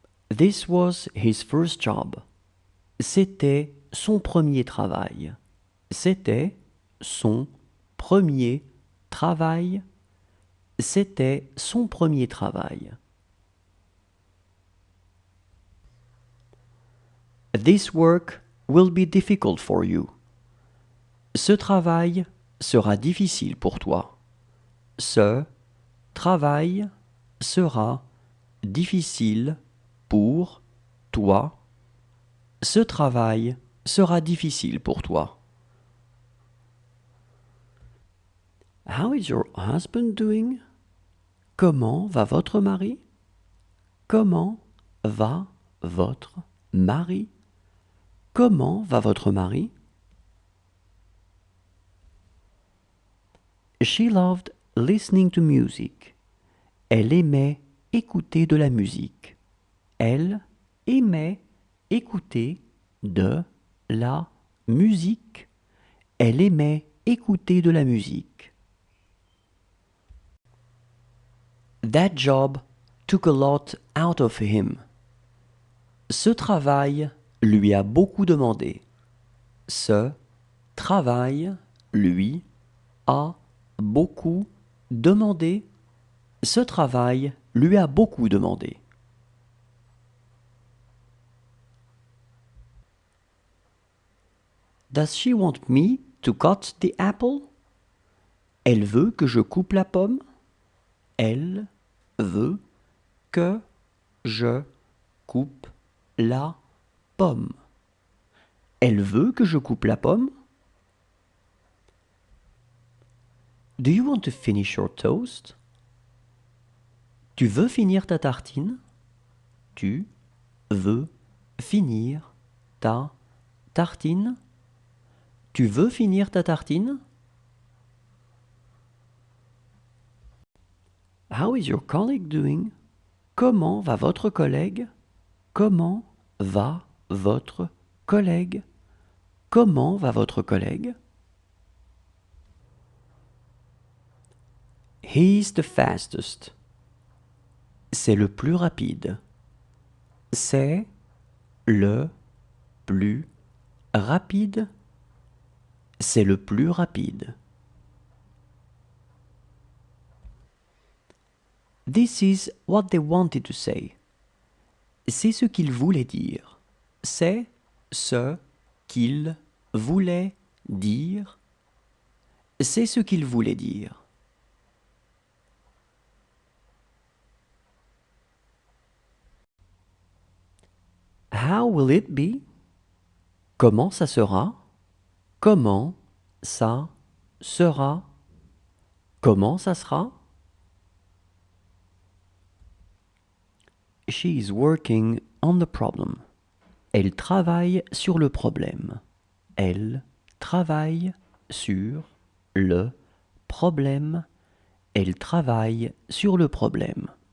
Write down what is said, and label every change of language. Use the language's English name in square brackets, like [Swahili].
[English] This was his first job. [French] C'était son premier travail. C'était son premier travail. C'était son premier travail. [English] This work will be difficult for you. [French] Ce travail sera difficile pour toi. Ce travail sera difficile pour toi. Ce travail sera difficile pour toi. [English] How is your husband doing? [French] Comment va votre mari? Comment va votre mari? Comment va votre mari? [English] She loved listening to music. [French] Elle aimait écouter de la musique. Elle aimait écouter de la musique. Elle aimait écouter de la musique. [English] That job took a lot out of him. [French] Ce travail lui a beaucoup demandé. Ce travail lui a beaucoup demandé. Ce travail lui a beaucoup demandé. [English] Does she want me to cut the apple? [French] Elle veut que je coupe la pomme. Elle veut que je coupe la pomme. Elle veut que je coupe la pomme. [English] Do you want to finish your toast? [French] Tu veux finir ta tartine? Tu veux finir ta tartine? Tu veux finir ta tartine? [English] How is your colleague doing? [French] Comment va votre collègue? Comment va votre collègue? Comment va votre collègue? [English] He's the fastest. [French] C'est le plus rapide. C'est le plus rapide. C'est le plus rapide. [English] This is what they wanted to say. [French] C'est ce qu'ils voulaient dire. C'est ce qu'ils voulaient dire. C'est ce qu'ils voulaient dire. [English] How will it be? [French] Comment ça sera? Comment ça sera? Comment ça sera? [English] She is working on the problem. [French] Elle travaille sur le problème. Elle travaille sur le problème. Elle travaille sur le problème.